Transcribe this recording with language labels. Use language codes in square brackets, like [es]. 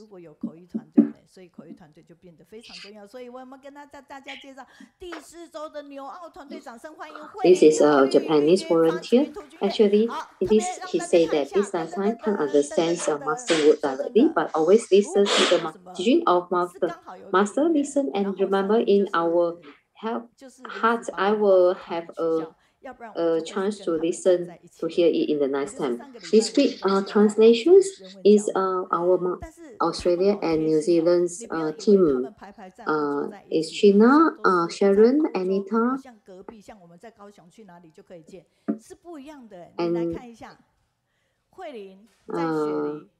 [zh] 如果有口译团队呢，所以口译团队就变得非常重要。所以我们跟大家介绍第4周的纽澳团队，掌声欢迎慧。 [en] This is a Japanese volunteer. Actually, he said that this lifetime can't understand Master word directly, but always listen to the teaching of Master. Master, listen and remember in our heart. I will have a chance to listen to hear it in the next time. This week translations is our Australia and New Zealand's team. Is China, Sharon, Anita, [zh] 像隔壁，像我们在高雄去哪里就可以见，是不一样的。你来看一下，慧玲在雪梨